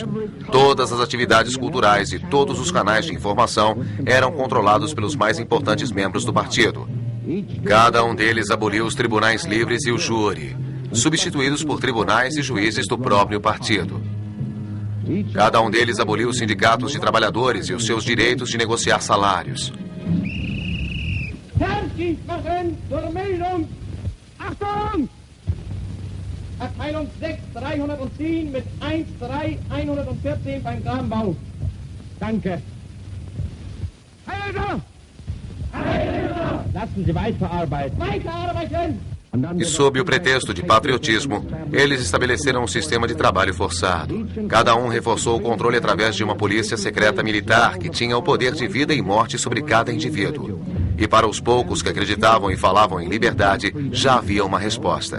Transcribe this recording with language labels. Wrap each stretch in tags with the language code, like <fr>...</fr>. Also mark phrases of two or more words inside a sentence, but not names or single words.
<pt>Todas as atividades culturais e todos os canais de informação eram controlados pelos mais importantes membros do partido. Cada um deles aboliu os tribunais livres e o júri, substituídos por tribunais e juízes do próprio partido. Cada um deles aboliu os sindicatos de trabalhadores e os seus direitos de negociar salários.</pt> <de>Abteilung 6, 310 mit 13114 beim Grambau. Danke. Heilder! Heilder! Lassen Sie weiterarbeiten. Weiterarbeiten!</de> <pt>E sob o pretexto de patriotismo, eles estabeleceram um sistema de trabalho forçado. Cada um reforçou o controle através de uma polícia secreta militar que tinha o poder de vida e morte sobre cada indivíduo. E para os poucos que acreditavam e falavam em liberdade, já havia uma resposta.</pt>